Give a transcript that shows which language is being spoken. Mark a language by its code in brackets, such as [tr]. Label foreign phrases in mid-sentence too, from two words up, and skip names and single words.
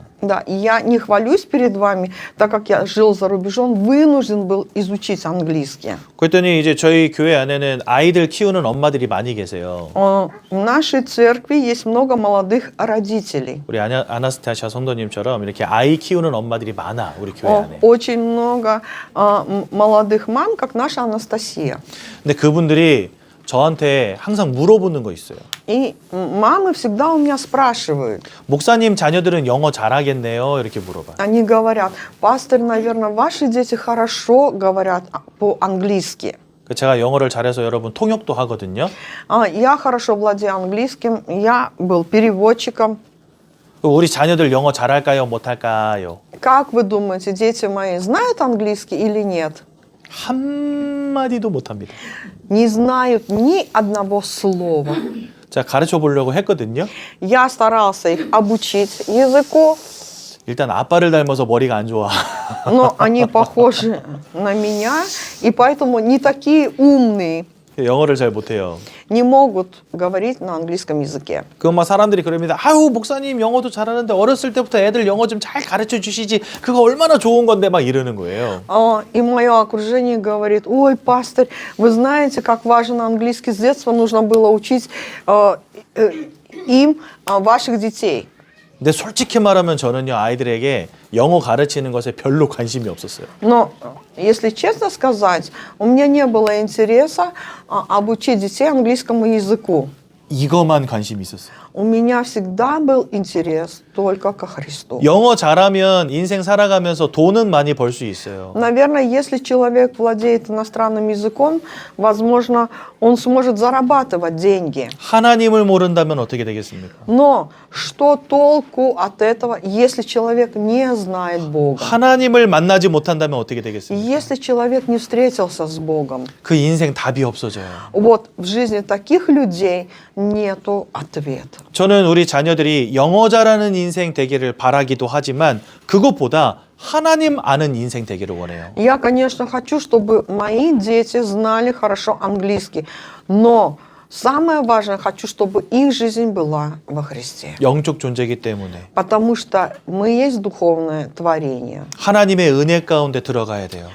[ru] Да, и я не хвалюсь перед вами, так как я жил за рубежом, вынужден был изучить английский. [ko] 그랬더니 이제 저희 교회 안에는 아이들 키우는 엄마들이 많이 계세요. [ru] В нашей церкви есть много молодых родителей. [ko] 우리 아나스타샤 성도님처럼 이렇게 아이 키우는 엄마들이 많아, 우리 교회 안에. [ru] Очень много молодых мам, как наша Анастасия. [ko] 근데 그분들이 저한테 항상 물어보는 거 있어요. [ru] И мамы всегда у меня спрашивают. [ko] 목사님 자녀들은 영어 잘하겠네요. 이렇게 물어봐. [ru] Они говорят, пастор, наверное, ваши дети хорошо говорят по-английски. [ko] 제가 영어를 잘해서 여러분 통역도 하거든요. [ru] Я хорошо владею английским, я был переводчиком. [ko] 우리 자녀들 영어 잘할까요? 못할까요? [ru] Как вы думаете, дети мои знают английский или нет? [ko] 한마디도 못합니다. [ru] Не знают ни одного слова. [ko] 자, 가르쳐 보려고 했거든요. [ru] Я старался их обучить языку, [ko] 일단 아빠를 닮아서 머리가 안 좋아. [ru] но они похожи на меня, и поэтому не такие умные, [ko] 영어를 잘 못해요. [ru] не могут говорить на английском языке. [ko] 그 막 사람들이 그럽니다. 아유, 목사님 영어도 잘하는데 어렸을 때부터 애들 영어 좀 잘 가르쳐 주시지. 그거 얼마나 좋은 건데 막 이러는 거예요. [ru] И мое окружение говорит: ой, пастырь, вы знаете, как важен английский, с детства нужно было учить им ваших детей. [ko] 근데 솔직히 말하면 저는요, 아이들에게 영어 가르치는 것에 별로 관심이 없었어요. [ru] Но, если честно сказать, у меня не было интереса обучить детей английскому языку. [ko] 이거만 관심이 있었어요. [ru] У меня всегда был интерес только ко Христу. [ko] 영어 잘하면 인생 살아가면서 돈은 많이 벌 수 있어요. [ru] Наверное, если человек владеет иностранным языком, возможно, он сможет зарабатывать деньги. [ko] 하나님을 모른다면 어떻게 되겠습니까? [ru] Но что толку от этого, если человек не знает Бога? [ko] 하나님을 만나지 못한다면 어떻게 되겠습니까? [ru] Если человек не встретился с Богом? [ko] 그 인생 답이 없어져요. [ru] Вот в жизни таких людей нету ответа. [ko] 저는 우리 자녀들이 영어 잘하는 인생 되기를 바라기도 하지만 그것보다 하나님 아는 인생 되기를 원해요. [ru] Я, конечно, хочу, чтобы мои дети знали хорошо английский, но самое важное, хочу, чтобы их жизнь была во Христе. [ko] 영적 존재이기 때문에 [ru] Потому что мы есть духовное творение. [ko] 하나님의 은혜 가운데 들어가야 돼요.